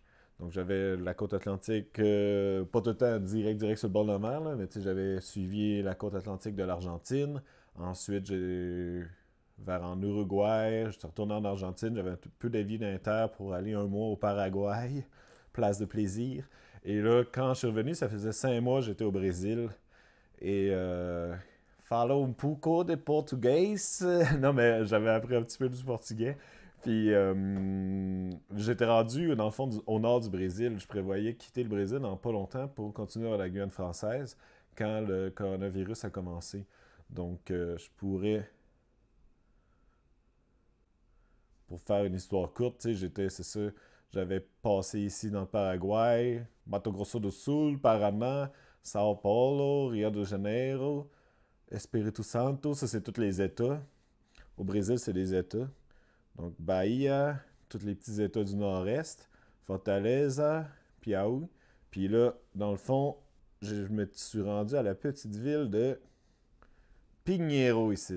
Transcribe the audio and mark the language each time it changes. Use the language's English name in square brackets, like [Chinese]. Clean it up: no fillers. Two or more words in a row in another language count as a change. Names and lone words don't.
[French] Donc j'avais la côte atlantique, pas tout le temps direct sur le bord de la mer, là, mais tu sais, j'avais suivi la côte atlantique de l'Argentine. Ensuite, j'ai vers en Uruguay, je suis retourné en Argentine, j'avais un peu d'avis d'inter pour aller un mois au Paraguay, place de plaisir. Et là, quand je suis revenu, ça faisait 5 mois, j'étais au Brésil. [Portuguese] Et falo un pouco de português. [French] Non, mais j'avais appris un petit peu du portugais. Puis j'étais rendu, dans le fond, au nord du Brésil. Je prévoyais quitter le Brésil dans pas longtemps pour continuer à la Guyane française quand le coronavirus a commencé. Donc, je pourrais, pour faire une histoire courte, tu sais, c'est ça, j'avais passé ici dans le Paraguay, Mato Grosso do Sul, Paraná, Sao Paulo, Rio de Janeiro, Espírito Santo, ça c'est tous les États. Au Brésil, c'est les États. Donc, Bahia, tous les petits États du nord-est, Fortaleza, Piauí. Puis là, dans le fond, je me suis rendu à la petite ville de Pinheiro ici.